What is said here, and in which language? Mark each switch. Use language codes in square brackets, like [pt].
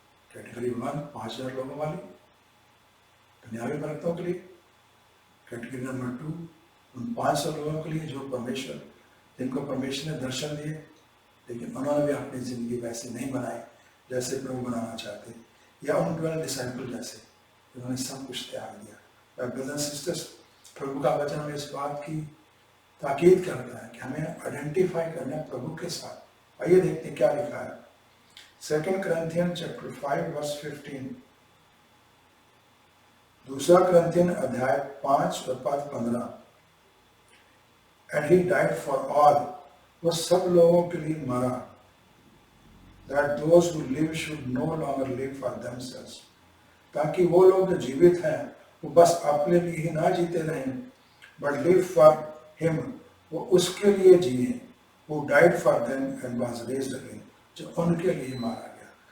[hi] Category 1 5,000 लोगों वाली दुनियावी बरकतों के लिए, कैटेगरी नंबर 2 उन 500 लोगों के लिए जो परमेश्वर, जिनको परमेश्वर ने दर्शन दिए, लेकिन उन्होंने भी अपनी जिंदगी वैसे नहीं बनाई जैसे प्रभु बनाना चाहते, या उन 12 डिसाइपल जैसे उन्होंने सब कुछ त्याग दिया। [en] brothers and sisters, [hi] प्रभु का वचन हमें इस बात की ताकीद करता है कि हमें आइडेंटिफाई करना है प्रभु के साथ। आइए देखते हैं क्या लिखा है। [en] 2 Corinthians chapter 5 verse 15, 2 Corinthians [hi] अध्याय 5 और पद 15। [en] And he died for all, [hi] वो सब लोगों के लिए मरा, [en] that those who live should no longer live for themselves, [hi] ताकि वो लोग जो जीवित हैं वो बस अपने लिए ही ना जीते रहें, [en] but live for him, [hi] वो उसके लिए जिए, [en] who died for them and was raised again, [hi] जो उनके लिए मारा गया।